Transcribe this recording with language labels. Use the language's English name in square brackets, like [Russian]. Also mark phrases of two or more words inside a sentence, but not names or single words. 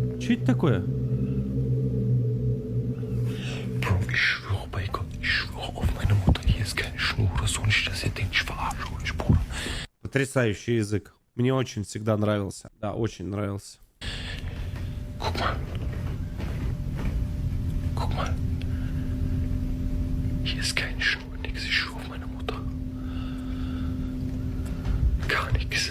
[Russian] Че это такое? [German] Bro, ich schwöre bei Gott, ich schwöre auf meine Mutter, hier ist keine Schnur oder so, nicht, dass ihr denkt, ich verarsche euch, Bruder. [Russian] Потрясающий язык. Мне очень всегда нравился. Да, очень нравился. [German] Guck mal. Guck mal. Hier ist keine Schnur, nix, ich schwöre auf meine Mutter. Gar nix.